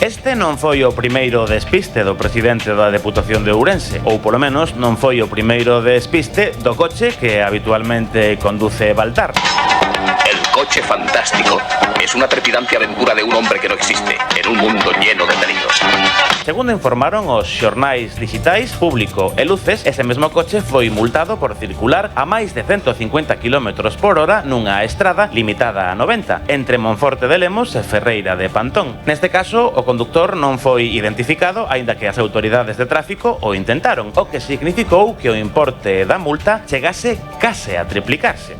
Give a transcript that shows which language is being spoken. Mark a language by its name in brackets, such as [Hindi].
[Galician] Este non foi o primeiro despiste do presidente da Deputación de Ourense, ou polo menos non foi o primeiro despiste do coche que habitualmente conduce Baltar. [Spanish] El coche fantástico es una trepidante aventura de un hombre que no existe en un mundo lleno de peligros. [Galician] Segundo informaron os xornais digitais Público e Luces, ese mesmo coche foi multado por circular a máis de 150 km/h nunha estrada limitada a 90 entre Monforte de Lemos e Ferreira de Pantón. Neste caso, o conductor non foi identificado, aínda que as autoridades de tráfico o intentaron, o que significou que o importe da multa chegase case a triplicarse.